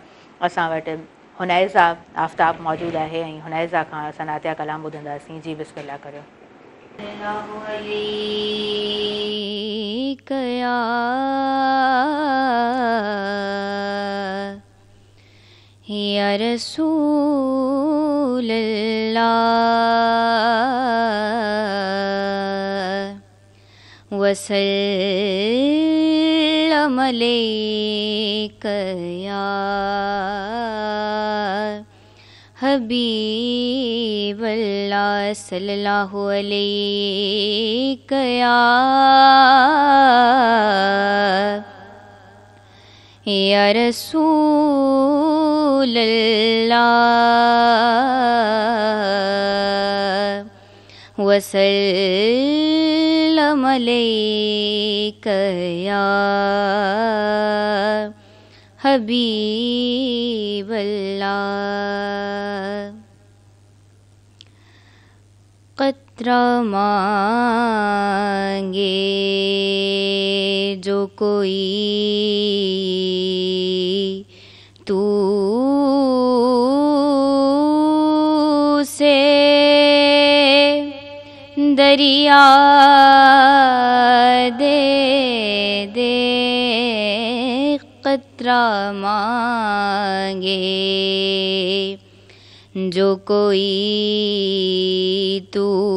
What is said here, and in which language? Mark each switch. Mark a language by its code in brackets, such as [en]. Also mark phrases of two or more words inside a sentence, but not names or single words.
[sd] असां वटि हुनैज़ा आफ्ताब मौजूदु आहे ऐं हुनैज़ा खां असां नातिया कलाम ॿुधंदासीं। जी बिस्मिल्लाह करियो। [ar] يا رسول الله وسلم عليك يا حبيب الله صلى الله عليك يا رسول الله وسلم عليك يا حبيب الله. [ur] قطرہ مانگے جو کوئی تو دریا دے دے قطرہ مانگے، جو کوئی تو